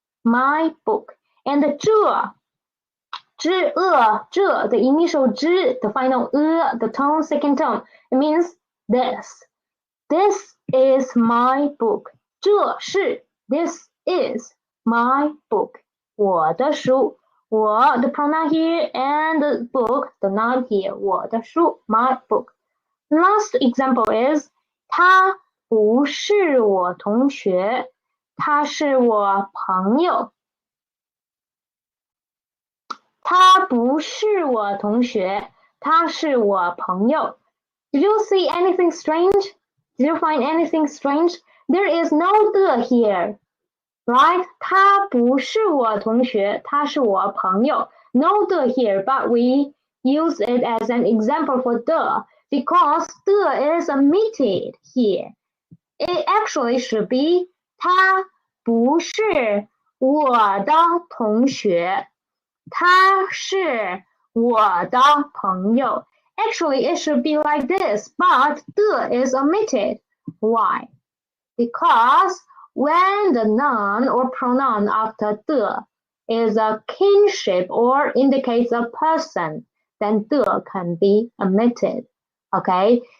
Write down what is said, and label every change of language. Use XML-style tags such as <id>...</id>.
<en>My book. And 这 the initial the final the tone, second tone. It means this. This is my book.</en> <zh>这是</zh> <en>this is my book.</en> <zh>我的书我</zh> <en>the pronoun here and the book the noun here.</en> <zh>我的书</zh> <en>my book.</en> <zh>Last example is 他不是我同学，他是我朋友。他不是我同学，他是我朋友。</zh> <en>Did you see anything strange? Did you find anything strange? There is no 的 here, right?</en> <zh>他不是我同学，他是我朋友。</zh> <en>No 的 here, but we use it as an example for 的 because 的 is omitted here. It actually should be</en> <zh>他不是我的同学，他是我的朋友。</zh> <en>Actually, it should be like this, but 的 is omitted. Why? Because when the noun or pronoun after 的 is a kinship or indicates a person, then 的 can be omitted. Okay?</en>